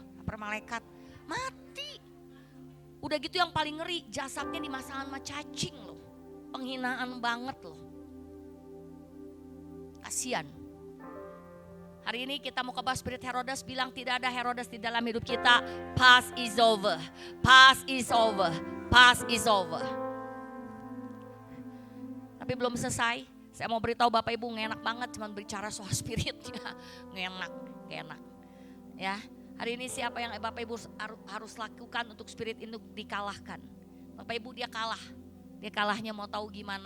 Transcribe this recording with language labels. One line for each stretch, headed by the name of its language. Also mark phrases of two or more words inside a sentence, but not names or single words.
Indonesian: Tampar malaikat, mati. Udah gitu yang paling ngeri, jasadnya dimasangkan sama cacing loh. Penghinaan banget loh. Kasian. Hari ini kita mau bahas spirit Herodes, bilang tidak ada Herodes di dalam hidup kita.
English: Past is over, past is over, past is over.
Indonesian: Tapi belum selesai. Saya mau beritahu Bapak Ibu, ngenak banget cuman bicara soal spiritnya. Ngenak. Ya, hari ini siapa yang Bapak Ibu harus lakukan untuk spirit ini dikalahkan? Bapak Ibu, dia kalah. Dia kalahnya mau tahu gimana?